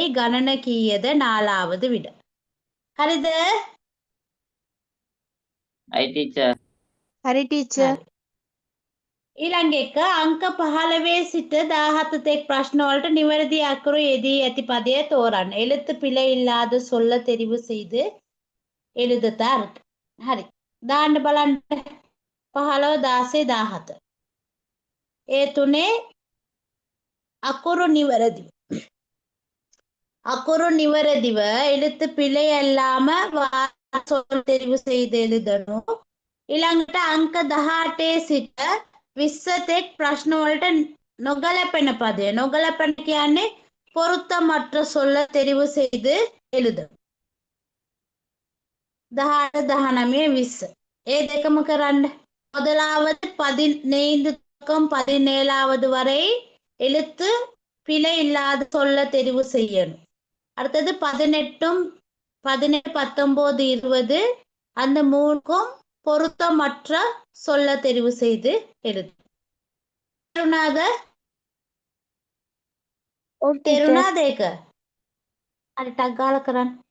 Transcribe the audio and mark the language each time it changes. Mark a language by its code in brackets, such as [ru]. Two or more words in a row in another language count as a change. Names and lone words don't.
[si] ගණන කීයද? නාලාවද විඩ. හරිද? අයි ටීචර්. හරි ටීචර්. හරි. ඊළඟ එක අංක 15 සිට 17 තෙක් ප්‍රශ්න වලට නිවැරදි අකුරු යෙදී ඇති පදය තෝරන්න. [ta] எழுத்து பிழை இல்லாத சொல்ல தெரிவு செய்து எழுதுතාර්ථ. [si] හරි. දාන්න බලන්න 15 16 17. ඒ තුනේ අකුරු නිවැරදි. අකුරු නිවැරදිව [ta] எழுத்து பிழை இல்லாம சொல் தெரிவு செய்து எழுதணும். [si] ඊළඟට අංක 18 සිට 20 තෙක් ප්‍රශ්න වලට නොගැලපෙන පදය. නොගැලපෙන කියන්නේ [ta] பொருத்தமற்ற சொல்ல தெரிவு செய்து எழுதணும். 18 19 20. [si] ඒ දෙකම කරන්න. [ta] முதலாவது 15 பக்கம் 17வது வரை எழுத்து பிழை இல்லாத சொல்ல தெரிவு செய்யணும். அடுத்தது 18 19 20 அந்த மூணுக்கும் பொருத்தமற்ற சொல்ல தெரிவு செய்து எழுது. [si] ඔව් ටීචර්. තේරුණාද ඒක? හරි ටක් ගාලා කරන්න.